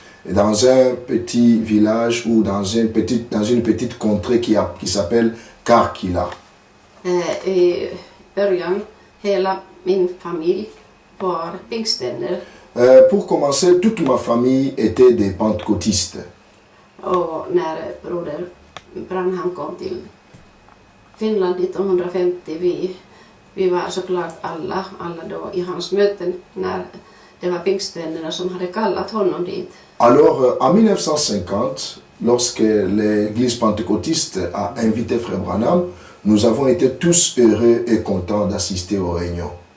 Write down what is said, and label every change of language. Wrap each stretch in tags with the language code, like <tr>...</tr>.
<fr>Dans un petit village ou dans une petite contrée qui s'appelle Karkkila.</fr> <sv>I början, hela min familj var pingstvänner.</sv> <fr>Pour commencer, toute ma famille était des pentecôtistes.</fr> <sv>Och när broder Branham kom till Finland 1950, vi var såklart alla då i hans möten när det var pingstvännerna som hade kallat honom dit.</sv> <fr>Alors, en 1950, lorsque l'église pentecôtiste a invité Frère Branham, nous avons été tous heureux et contents d'assister aux réunions.</fr>